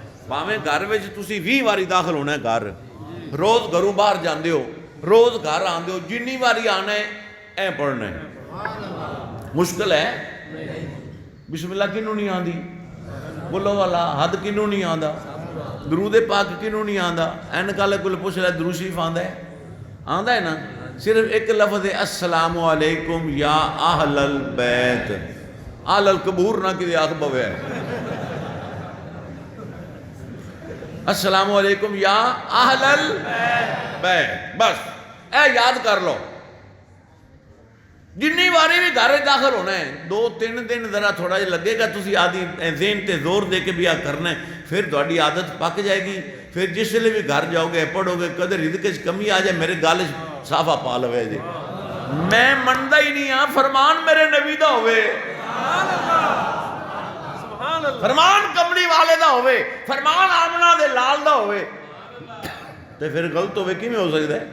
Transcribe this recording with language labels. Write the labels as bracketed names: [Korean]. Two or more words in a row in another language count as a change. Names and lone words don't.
[Punjabi] بھاویں گھر میں تسی 20 واری داخل ہونا ہے، گھر روز گھروں باہر جاتے ہو، روز گھر آتے ہو، جنی واری آنا ہے اے پڑھنا ہے. مشکل ہے؟ بسم اللہ کنوں نہیں آتی، بولو والا حد کنوں نہیں آتا، درود پاک کنوں نہیں آتا، عینک والے کو پچھ لیا درود شریف آندا ہے نا، صرف اک لفظ ہے [Arabic] السلام عليكم يا أهل البيت، أهل القبور [Punjabi] نا کہ آکھ پوے, [Arabic] السلام عليكم يا أهل البيت, [Punjabi] بس اے یاد کر لو. جنی باری بھی گھر داخل ہونا ہے، 2-3 دن ذرا تھوڑا جیہا لگے گا، تسی عادی ذہن تے زور دے کے بھی آ کرنا ہے، فیر تہاڈی عادت پک جائے گی. فیر جس ویلے بھی گھر جاؤ گے پڑھو گے، کدے رزق چ کمی آ جائے میرے گل صافہ پا لوے جی، میں مندا ہی نہیں ہاں فرمان میرے نبی دا ہووے، فرمان کملی والے دا ہووے، فرمان آمنہ دے لال دا ہووے، تو فیر غلط ہووے کیویں ہو سکدا ہے?